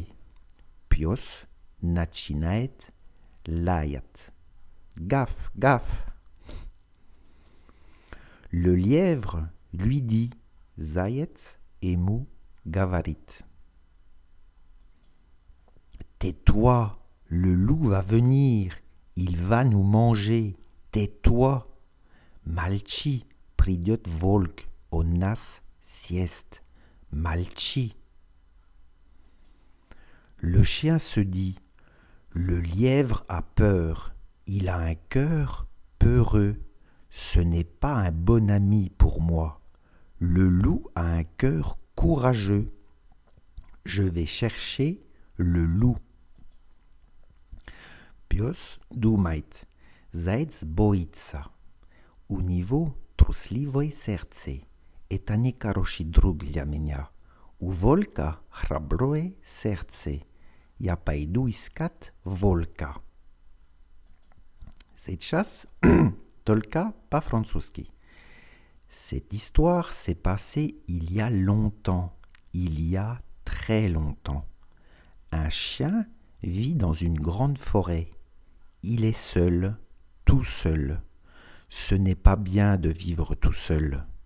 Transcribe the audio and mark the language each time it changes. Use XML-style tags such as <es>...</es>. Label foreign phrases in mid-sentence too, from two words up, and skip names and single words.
<ru>Пес начинает лаять.</ru> <fr>Gaffe, gaffe. Le lièvre lui dit,</fr> <ru>заяц ему говорит.</ru> <fr>Tais-toi, le loup va venir, il va nous manger. Tais-toi.</fr> <ru>Молчи, придет волк, он нас съест. Молчи.</ru> <fr>Le chien se dit, le lièvre a peur, il a un cœur peureux. Ce n'est pas un bon ami pour moi. Le loup a un cœur courageux. Je vais chercher le loup.</fr> <ru>Пес думает, заяц боится. У него трусливое сердце. Это не хороший друг для меня. У волка храброе сердце. Я пойду искать волка. Сейчас только по-французски.</ru> <fr>Cette histoire s'est passée il y a longtemps, il y a très longtemps. Un chien vit dans une grande forêt. Il est seul, tout seul. Ce n'est pas bien de vivre tout seul.</fr>